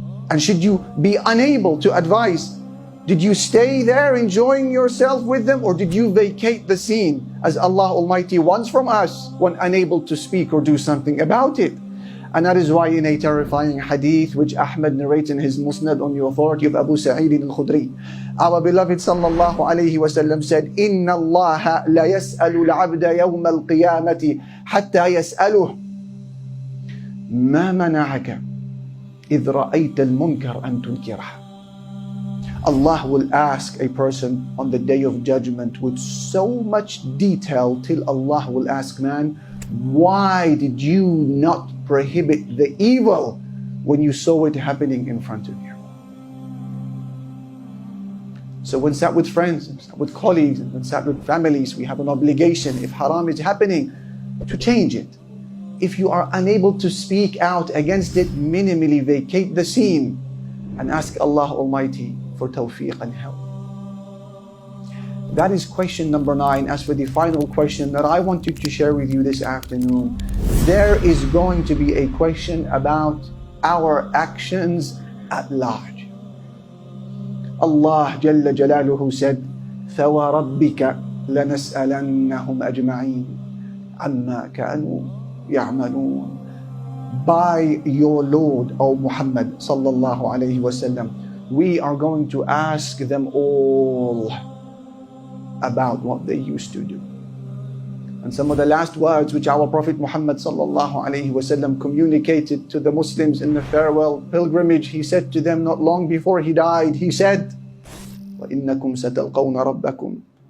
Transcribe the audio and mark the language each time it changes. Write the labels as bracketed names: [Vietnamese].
[English] And should you be unable to advise, did you stay there enjoying yourself with them, or did you vacate the scene as Allah Almighty wants from us when unable to speak or do something about it? And that is why in a terrifying hadith which Ahmad narrates in his Musnad on the authority of Abu Sa'id al-Khudri, our beloved sallallahu alayhi wa sallam said, [Arabic] إِنَّ اللَّهَ لَيَسْأَلُ الْعَبْدَ يَوْمَ الْقِيَامَةِ حتى يسأله ما منعك إذ رأيت المنكر أن تنكره. [English] Allah will ask a person on the day of judgment with so much detail till Allah will ask man, why did you not prohibit the evil when you saw it happening in front of you? So when sat with friends, when sat with colleagues, and when sat with families, we have an obligation, if haram is happening, to change it. If you are unable to speak out against it, minimally vacate the scene and ask Allah Almighty for tawfiq and help. That is question number 9. As for the final question that I wanted to share with you this afternoon, there is going to be a question about our actions at large. [Arabic] Allah Jalla Jalaluhu said, فَوَرَبِّكَ لَنَسْأَلَنَّهُمْ أَجْمَعِينَ عَمَّا كَانُوا يَعْمَلُونَ. [English] By your Lord, O Muhammad sallallahu alayhi wasallam, we are going to ask them all about what they used to do. And some of the last words which our Prophet Muhammad sallallahu alayhi wasallam communicated to the Muslims in the farewell pilgrimage, he said to them not long before he died, he said, [Arabic] وَإِنَّكُمْ سَتَلْقَوْنَ رَبَّكُمْ.